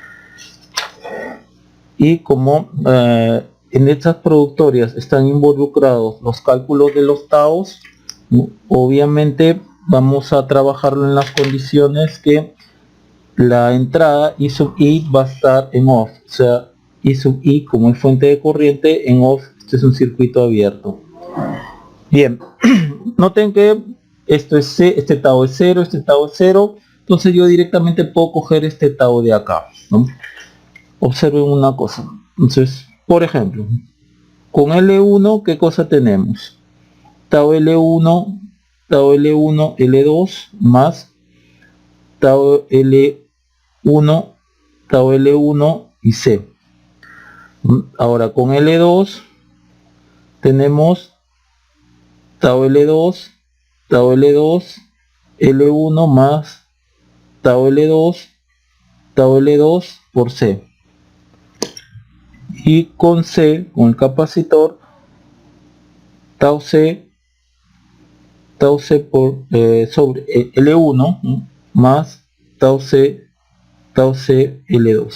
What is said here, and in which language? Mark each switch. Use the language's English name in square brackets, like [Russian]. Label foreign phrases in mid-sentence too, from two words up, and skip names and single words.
[Spanish] Y como en estas productorias están involucrados los cálculos de los taos, obviamente vamos a trabajarlo en las condiciones que la entrada I sub I va a estar en off, o sea, I sub I como es fuente de corriente en off, este es un circuito abierto. Bien, noten que esto es C, este tau es 0, este tau es 0, entonces yo directamente puedo coger este tau de acá, ¿no? Observen una cosa, entonces, por ejemplo, con L1, ¿qué cosa tenemos? Tau L1, tau L1, L2, más tau L1, tau L1 y C. Ahora con L2 tenemos tau L2, tau L2, L1 más tau L2, tau L2 por C. Y con C, con el capacitor, tau C por sobre L1, ¿no? Más tau C L2.